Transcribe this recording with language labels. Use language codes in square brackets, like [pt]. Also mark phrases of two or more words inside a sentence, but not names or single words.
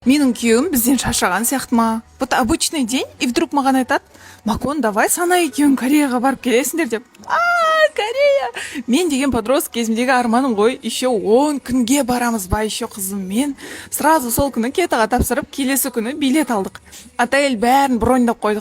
[kk] Менің күйеуім бізден шаршаған сияқты ма? [ru] Вот обычный день, и вдруг [kk] маған айтады, Макон, давай сана екеуің Кореяға барып келесіңдер деп. Корея! Мен деген подросток кезімдегі арманым ғой. Еще 10 күнге барамыз ба, еще қызым мен. Сразу сол күні кетаға тапсырып, келесі күні билет алдық. Отель бәрін броньдап қойдық.